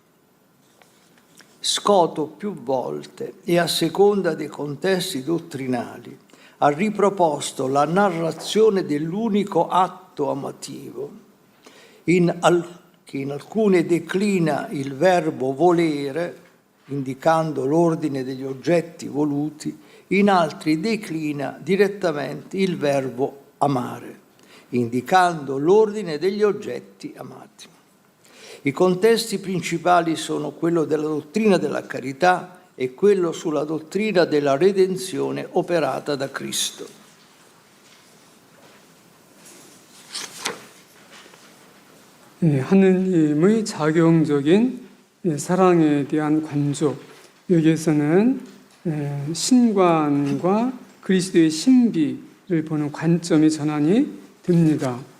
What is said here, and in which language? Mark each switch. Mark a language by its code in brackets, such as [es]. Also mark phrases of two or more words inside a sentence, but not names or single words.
[it] Scoto più volte e a seconda dei contesti dottrinali ha riproposto la narrazione dell'unico atto amativo, che in alcune declina il verbo volere, indicando l'ordine degli oggetti voluti, in altri declina direttamente il verbo amare, indicando l'ordine degli oggetti amati. I contesti principali sono quello della dottrina della carità e quello sulla dottrina della redenzione operata da Cristo. [ko] 하느님의 작용적인 사랑에 대한 관조, 여기에서는 신관과 그리스도의 신비를 보는 관점이 전환이 됩니다.